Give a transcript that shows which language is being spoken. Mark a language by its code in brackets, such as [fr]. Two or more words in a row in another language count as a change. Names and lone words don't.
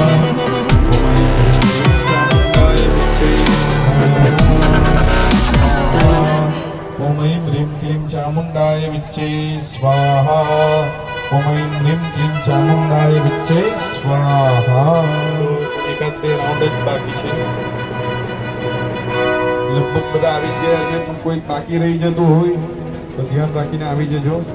[sa] ओम ऐं ह्रीं क्लीं चामुण्डाय विच्चै ॐ ऐं ह्रीं क्लीं चामुण्डाय विच्चै स्वाहा। ॐ ऐं ह्रीं क्लीं चामुण्डाय विच्चै स्वाहा। [gu] એકાદ 2 રાઉન્ડ જ બાકી છે. લગભગ બધા આવી ગયા છે, પણ કોઈ બાકી રહી જતું હોય તો ધ્યાન રાખીને આવી જજો.